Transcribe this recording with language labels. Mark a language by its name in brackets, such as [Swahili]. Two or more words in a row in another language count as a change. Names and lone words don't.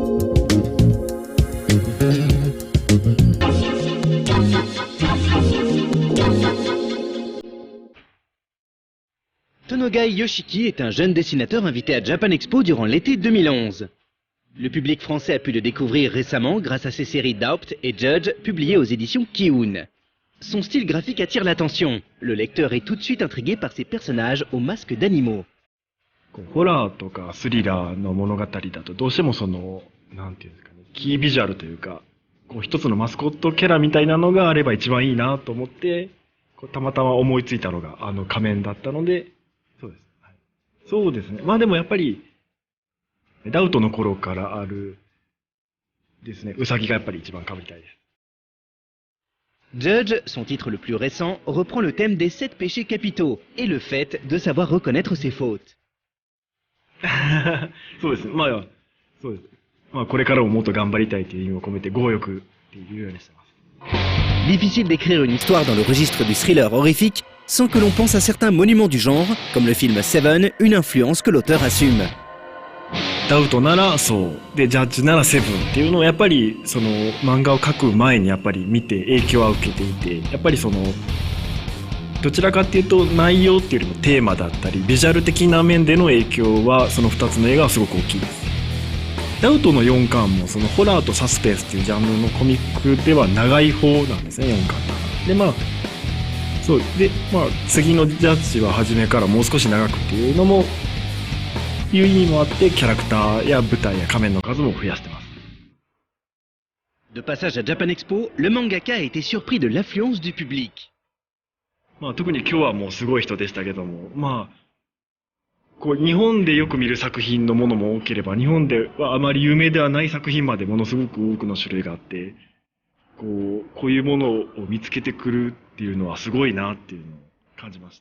[French] Tonogai Yoshiki est un jeune dessinateur invité à Japan Expo durant l'été 2011. Le public français a pu le découvrir récemment grâce à ses séries Doubt et Judge publiées aux éditions Kiun. Son style graphique attire l'attention. Le lecteur est tout de suite intrigué par ses personnages aux masques d'animaux. [Japanese] ホラーとかスリラーの物語だとどうしてもなんていうんですかね、キービジュアルというか、一つのマスコットキャラみたいなのがあれば一番いいなと思って、たまたま思いついたのが仮面だったので、そうです。はい、そうですね。まあでもやっぱり、ダウトの頃からあるですね、ウサギがやっぱり一番被りたいです。 [French] Judge, son titre le plus récent, reprend le thème des 7 péchés capitaux et le fait de savoir reconnaître ses fautes. [Japanese] そうですね。まあ、そうです。まあ、これからももっと頑張りたいという意味を込めて、強欲っていうようにしてます。 [French] Difficile d'écrire une histoire dans le registre du thriller horrifique sans que l'on pense à certains monuments du genre, comme le film Seven, une influence que l'auteur assume. [Japanese] ダウトならそう。で、ジャッジならセブンっていうのをやっぱり漫画を描く前にやっぱり見て影響は受けていて、やっぱりどちらかっていうと内容っていうよりもテーマだったりビジュアル的な面での影響はその2つの映画はすごく大きいです。ダウトの4巻もホラーとサスペンスっていうジャンルのコミックでは長い方なんですね、4巻で。まあそうで、まあ次のジャッジは初めからもう少し長くっていうのもいう意味もあってキャラクターや舞台や仮面の数も増やしてます。 [French] De passage à Japan Expo, le mangaka a été surpris de l'affluence du public. [Japanese] まあ特に今日はもうすごい人でしたけども、まあ日本でよく見る作品のものも多ければ、日本ではあまり有名ではない作品までものすごく多くの種類があって、こういうものを見つけてくるっていうのはすごいなっていうのを感じました。